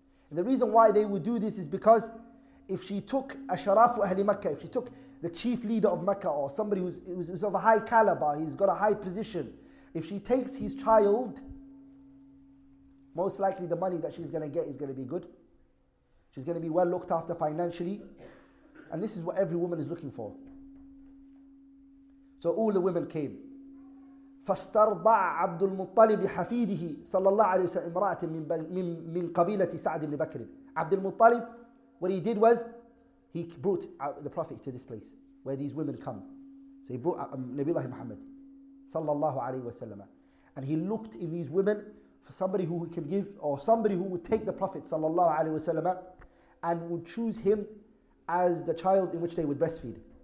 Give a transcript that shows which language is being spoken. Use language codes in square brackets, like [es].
[en] And the reason why they would do this is because if she took Ashraf Ahli Makkah, if she took the chief leader of Mecca or somebody who's of a high caliber, he's got a high position, if she takes his child, most likely the money that she's going to get is going to be good. She's going to be well looked after financially. And this is what every woman is looking for. So all the women came. [ar] فاسترضع عبد المطلب حفيده صلى الله عليه وسلم امرأة من قبيلة سعد بن بكر. [en] Abdul Muttalib, what he did was, he brought the Prophet to this place where these women come. So he brought Nabiullah Muhammad sallallahu alayhi wa sallam. And he looked in these women for somebody who he can give, or somebody who would take the Prophet sallallahu alayhi wa sallam and would choose him as the child in which they would breastfeed.